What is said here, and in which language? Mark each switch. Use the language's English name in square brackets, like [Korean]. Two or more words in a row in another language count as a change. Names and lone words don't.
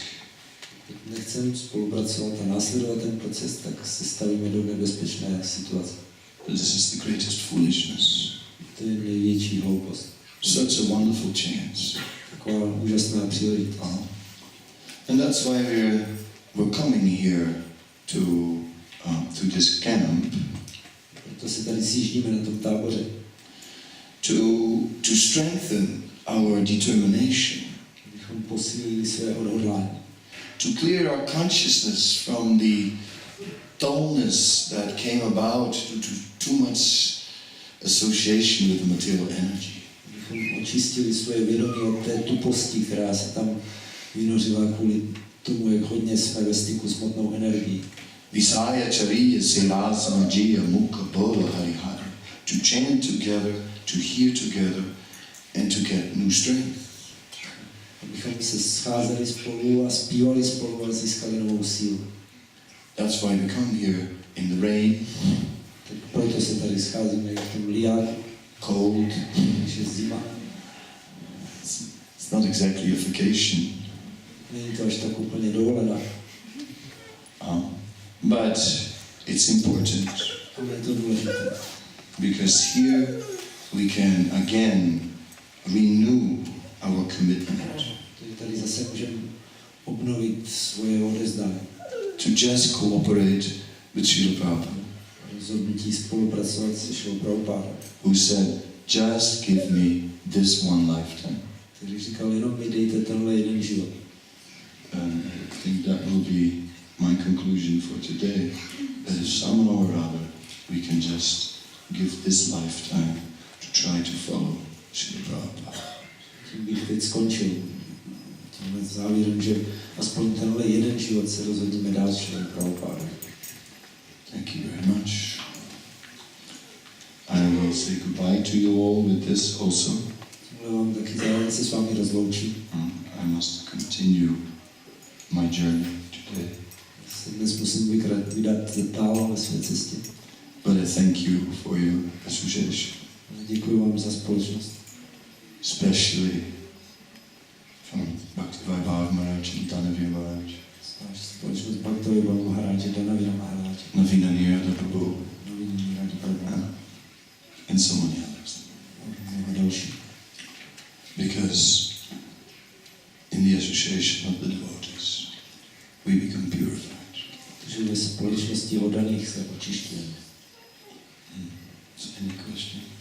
[Czech] Když nechceme spolupracovat a následovat ten proces, tak se stavíme do nebezpečné situace. [English] This is the greatest foolishness. [Czech] To je největší hloupost. [English] Such a wonderful chance. [Czech] Taková úžasná příležitost. [English] And that's why we're coming here to this camp. [Czech] Proto se tady sjíždíme na tom táboře. [English] To strengthen our determination. [Czech] Abychom posílili své odhodlání. [English] To clear our consciousness from the dullness that came about due to too much association with the material energy. [Czech] Abychom očistili svoje vědomí od té tuposti, která se tam vynořila kvůli tomu, jak hodně jsme ve styku s hmotnou energií. Visaya Chariya Sirasana Jiya Mukha Bola Hari Hare. [English] To chant together, to hear together, and to get new strength. [Czech] Abychom se scházeli spolu a zpívali spolu a získali novou sílu. [English] That's why we come here in the rain. [Czech] Tak proto se tady scházíme v tom liáku. [English] Cold. [Czech] Když je zima. [English] It's not exactly a vacation. [Czech] Není to až tak úplně dovolená. [English] But it's important. [Czech] Ale je to důležité. [English] Because here we can again renew our commitment. [Czech] Tady zase můžeme obnovit svoje odezdání. [English] To just cooperate with Srila Prabhupada. [Czech] Rozhodnutí spolupracovat se Srilou Prabhupádou. [English] Who said, just give me this one lifetime. [Czech] Který říkal, jenom mi dejte tenhle jeden život. [English] And I think that will be my conclusion for today. That if somehow or other we can just give this lifetime to try to follow Srila Prabhupada. [Czech] Tím bych teď skončil. Tímhle závěrem, že aspoň tenhle jeden život se rozhodneme dát Srilou Prabhupádou. [English] Thank you very much. I will say goodbye to you all with this also. [Czech] Tímhle vám taky zároveň se s vámi rozloučím. [English] I must continue my journey today. [Czech] Dnes musím vydat dál ve své cestě. [English] But I thank you for your association. [Czech] Děkuji vám za společnost. [English] Especially from Bhaktivinoda Maharaj and Danavira Maharaj. [Czech] Společnost Bhaktivinoda Maharaj, Danavira Maharaj. [English] Navina Nirada Prabhu. [Czech] Navina Nirada Prabhu. [English] And so many others. [Czech] Další. [English] Because in the association of the devotees, we become purified. [Czech] Takže ve společnosti oddaných se očišťujeme. [English] So any question?